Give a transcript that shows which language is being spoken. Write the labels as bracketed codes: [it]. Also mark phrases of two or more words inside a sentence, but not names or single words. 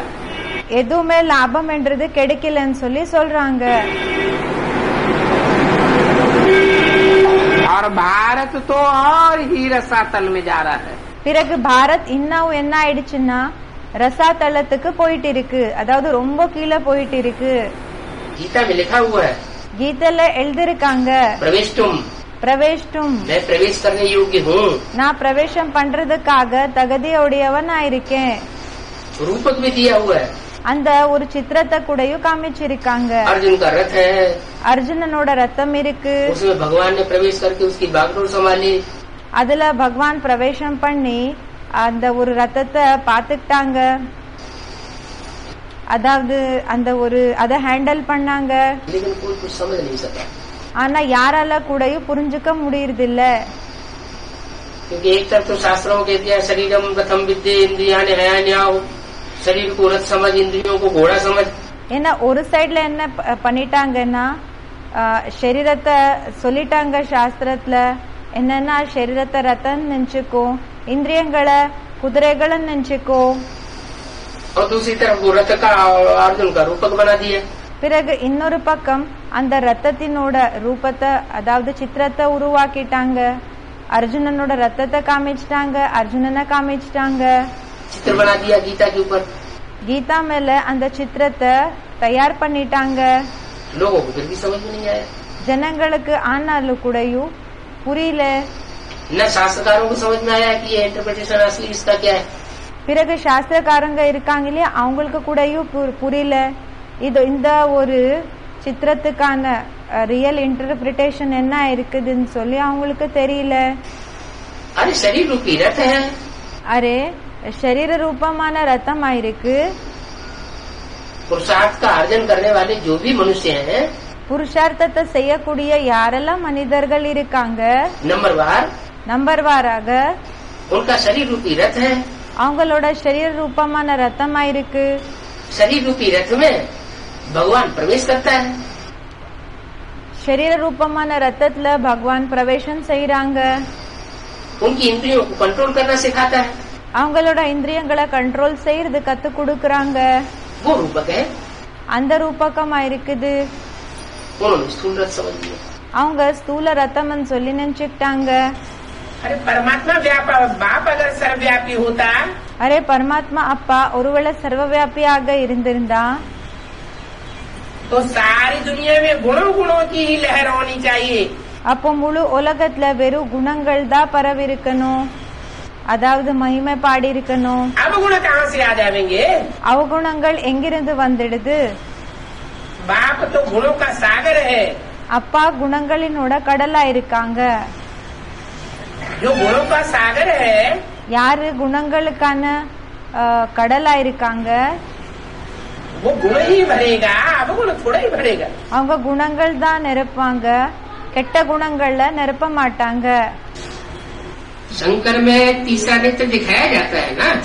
[ta] எதுவுமே லாபம் என்றது கிடைக்கலன்னு சொல்லி சொல்றாங்க। [hi] और भारत तो और ही रसातल में जा रहा है। [ta] பிறகு பாரத் இன்னும் என்ன ஆயிடுச்சுன்னா ரசாதலத்துக்கு போயிட்டு இருக்கு, அதாவது ரொம்ப கீழே போயிட்டு இருக்கு। [hi] गीता में लिखा हुआ है, [ta] கீதையில எழுதிருக்காங்க, பிரவேஷ்டும் [hi] मैं प्रवेश करने योग्य हूँ। [ta] நான் பிரவேசம் பண்றதுக்காக தகுதியுடையவனா இருக்கேன்। [hi] रूपक भी दिया हुआ है, [ta] அந்த ஒரு சித்திரத்தை கூடயும் காமிச்சிருக்காங்க। [hi] अर्जुन का रथ है, [ta] அர்ஜுனனோட ரத்தம் இருக்கு, [hi] उसमें भगवान ने प्रवेश करके उसकी बागडोर संभाली। [ta] அதுல பகவான் பிரவேசம் பண்ணி அந்த ஒரு ரத்தத்தை பாத்துக்கிட்டாங்க, அதாவது அந்த ஒரு அதை ஹேண்டில் பண்ணாங்க। [hi] लेकिन कोई कुछ समझ नहीं सका, [ta] ஆனா யாரால கூடயும் புரிஞ்சுக்க முடியறது இல்ல। [hi] क्योंकि एक तरफ तो शास्त्रों में कहते हैं [sa] शरीरम कथम विद्ये इंद्रिया न्यायान्याओ, [hi] शरीर को रथ समझ, इंद्रियों को घोड़ा समझ। [ta] ஏன்னா ஒரு சைடுல என்ன பண்ணிட்டாங்கன்னா சரீரத்தை சொல்லிட்டாங்க சாஸ்திரத்துல, என்னன்னா சரீரத்தை ரத்தம் நினைச்சுக்கோ, இந்திரியங்களை குதிரைகளை நினைச்சுக்கோ। [hi] और दूसरी तरफ वो रथ का अर्जुन का रूपक बना दिया। [ta] பிறகு இன்னொரு பக்கம் அந்த ரத்தத்தினோட ரூபத்தை, அதாவது சித்திரத்தை உருவாக்கிட்டாங்க। அர்ஜுனனோட ரத்தத்தை காமிச்சிட்டாங்க, அர்ஜுனனை காமிச்சிட்டாங்க। [hi] चित्र बना दिया गीता के ऊपर, [ta] கீதா மேல அந்த சித்திரத்தை தயார் பண்ணிட்டாங்க। [hi] लोगों को फिर भी समझ में नहीं आया। [ta] ஜனங்களுக்கு ஆனாலும் கூடயும் புரியல। [hi] न शास्त्रकारों को समझ में आया कि ये इंटरप्रिटेशन असली इसका क्या है। [ta] பிறகு சாஸ்திரக்காரங்க இருக்காங்க இல்லையா, அவங்களுக்கு கூடயும் புரியல இது இந்த ஒரு சித்திரத்துக்கான [en] real interpretation [ta] என்ன இருக்குதுன்னு சொல்லி அவங்களுக்கு தெரியல। [hi] अरे शरीर रूपी रथ है, [ta] அரே சரீர ரூபமான ரத்தம் ஆயிருக்கு। [hi] पुरुषार्थ का अर्जन करने वाले जो भी मनुष्य हैं, [ta] புருஷார்த்தத்தை செய்யக்கூடிய யாரெல்லாம் மனிதர்கள் இருக்காங்க, [hi] नंबर [ta] வாராக [hi] उनका शरीर रूपी रथ है। [ta] அவங்களோட சரீர ரூபமான ரத்தம் ஆயிருக்கு। [hi] शरीर रूपी रथ में भगवान प्रवेश करता है। [ta] சரீர ரூபமான ரத்தத்துல பகவான் பிரவேசம் செய்யறாங்க। [hi] उनकी इंद्रियों को कंट्रोल करना सिखाता है। [ta] அவங்களோட இந்திரியங்களை கண்ட்ரோல் செய்யறது கத்து கொடுக்கறாங்க। [hi] वो रूपक है, [ta] அந்த ரூபகமா இருக்குது। [hi] उन्होंने स्थूल रथ समझ लिया। [ta] அவங்க ஸ்தூல ரத்தம்னு சொல்லி நினைச்சுக்கிட்டாங்க। [hi] अरे परमात्मा बाप अगर सर्वव्यापी होता, [ta] அரே பரமாத்மா அப்பா ஒருவேளை சர்வவியாபியாக இருந்திருந்தா [hi] तो सारी दुनिया में गुणों की ही लहर होनी चाहिए। [ta] அப்போ முழு உலகத்துல வெறும் குணங்கள் தான் பரவி இருக்கணும், அதாவது மகிமை பாடி இருக்கணும்। [hi] अवगुण कहाँ से आ जाएंगे? [ta] அவகுணங்கள் எங்கிருந்து வந்துடுது? [hi] बाप तो गुणों का सागर है। [ta] அப்பா குணங்களினோட கடலா இருக்காங்க। [hi] जो गुणों का सागर है, [ta] யாரு குணங்களுக்கான கடலா இருக்காங்க, [hi] वो गुण ही भरेगा, अवगुण थोड़ा ही भरेगा। [ta] அவங்க குணங்கள் தான் நிரப்பாங்க, கெட்ட குணங்கள்ல நிரப்ப மாட்டாங்க। [hi] शंकर में तीसरा नेत्र दिखाया जाता है ना,